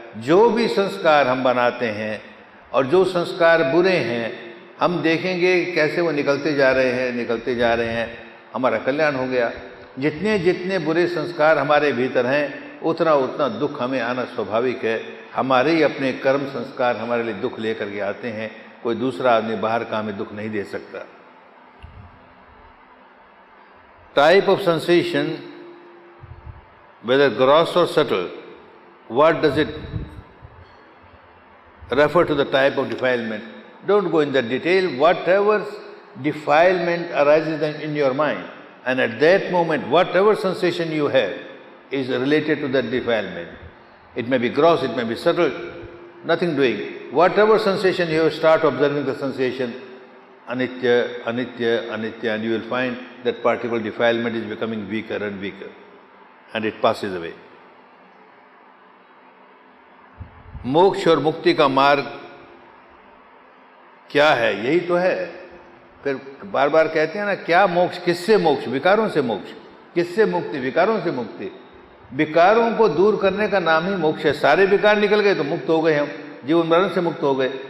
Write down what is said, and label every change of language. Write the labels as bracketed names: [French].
[Hindi] जो भी संस्कार हम बनाते हैं और जो संस्कार बुरे हैं, हम देखेंगे कैसे वो निकलते जा रहे हैं, निकलते जा रहे हैं, हमारा कल्याण हो गया। जितने जितने बुरे संस्कार हमारे भीतर हैं, उतना उतना दुख हमें आना स्वाभाविक है। हमारे ही अपने कर्म संस्कार हमारे लिए दुख लेकर के आते हैं, कोई दूसरा आदमी बाहर का हमें दुख नहीं दे सकता। [English] Type of sensation, whether gross or subtle, what does it refer to the type of defilement? Don't go in the detail. Whatever defilement arises in your mind, and at that moment, whatever sensation you have is related to that defilement. It may be gross, it may be subtle, nothing doing. Whatever sensation you have, start observing the sensation, anitya, anitya, anitya, and you will find that particular defilement is becoming weaker and weaker, and it passes away. [Hindi] मोक्ष और मुक्ति का मार्ग क्या है? यही तो है। फिर बार बार कहते हैं ना, क्या मोक्ष, किससे मोक्ष? विकारों से मोक्ष। किससे मुक्ति? विकारों से मुक्ति। विकारों को दूर करने का नाम ही मोक्ष है। सारे विकार निकल गए तो मुक्त हो गए हम, जीवन मरण से मुक्त हो गए।